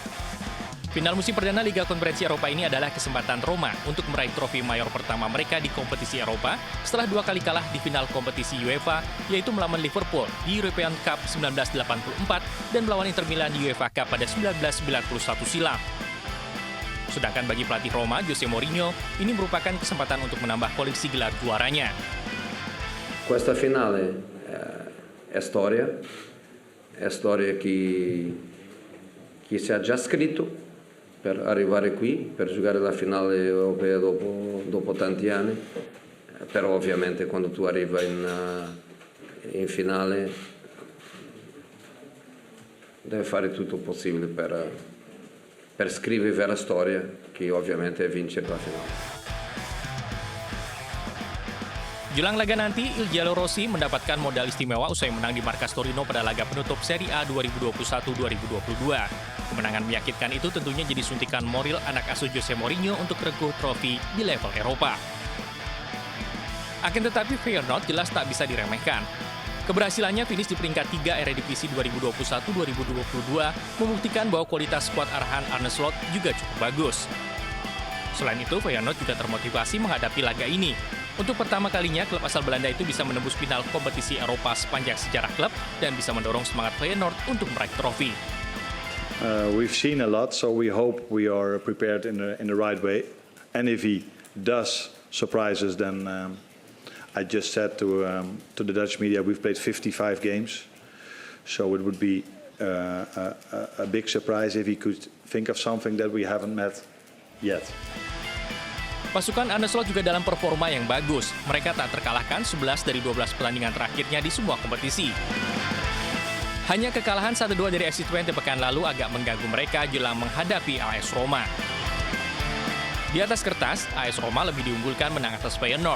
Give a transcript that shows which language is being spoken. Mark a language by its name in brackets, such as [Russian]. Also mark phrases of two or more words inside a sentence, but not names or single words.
[Indonesian] Final musim perdana Liga Konferensi Eropa ini adalah kesempatan Roma untuk meraih trofi mayor pertama mereka di kompetisi Eropa setelah 2 kali kalah di final kompetisi UEFA, yaitu melawan Liverpool di European Cup 1984 dan melawan Inter Milan di UEFA Cup pada 1991 silam. Sedangkan bagi pelatih Roma, Jose Mourinho, ini merupakan kesempatan untuk menambah koleksi gelar juaranya. [Italian] Questa finale è storia che si è già scritto per arrivare qui, per giocare la finale europea dopo tanti anni, però ovviamente quando tu arrivi in finale devi fare tutto il possibile per scrivere la storia, che ovviamente è vincere la finale. [Indonesian] Jelang laga nanti, Il Giallorossi mendapatkan modal istimewa usai menang di markas Torino pada laga penutup Serie A 2021-2022. Kemenangan meyakinkan itu tentunya jadi suntikan moral anak asuh Jose Mourinho untuk regu trofi di level Eropa. Akan tetapi Feyenoord jelas tak bisa diremehkan. Keberhasilannya finish di peringkat 3 Eredivisie 2021-2022 membuktikan bahwa kualitas skuad arahan Arne Slot juga cukup bagus. Selain itu, Feyenoord juga termotivasi menghadapi laga ini. Untuk pertama kalinya, klub asal Belanda itu bisa menembus final kompetisi Eropa sepanjang sejarah klub dan bisa mendorong semangat Feyenoord untuk meraih trofi. [English] We've seen a lot, so we hope we are prepared in the right way. And if he does surprise us, then I just said to the Dutch media, we've played 55 games, so it would be a big surprise if he could think of something that we haven't met yet. [Indonesian] Pasukan Arne Slot juga dalam performa yang bagus. Mereka tak terkalahkan 11 dari 12 pertandingan terakhirnya di semua kompetisi. Hanya kekalahan 1-2 dari FC20 pekan lalu agak mengganggu mereka jelang menghadapi AS Roma. Di atas kertas, AS Roma lebih diunggulkan menang atas Feyenoord.